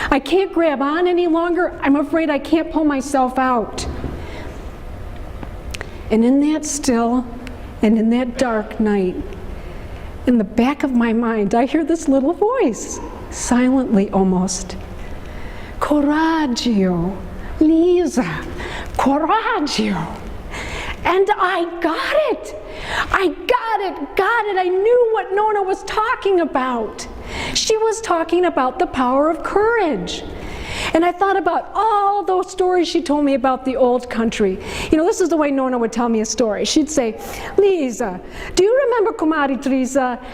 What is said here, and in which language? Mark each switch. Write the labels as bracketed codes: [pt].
[en] I can't grab on any longer. I'm afraid I can't pull myself out. And in that still and in that dark night, in the back of my mind, I hear this little voice, silently almost. [it] Coraggio, Lisa, coraggio. [en] And I got it. I got it. I knew what Nona was talking about. She was talking about the power of courage. And I thought about all those stories she told me about the old country. You know, this is the way Nona would tell me a story. She'd say, Lisa, do you remember Comadre Teresa?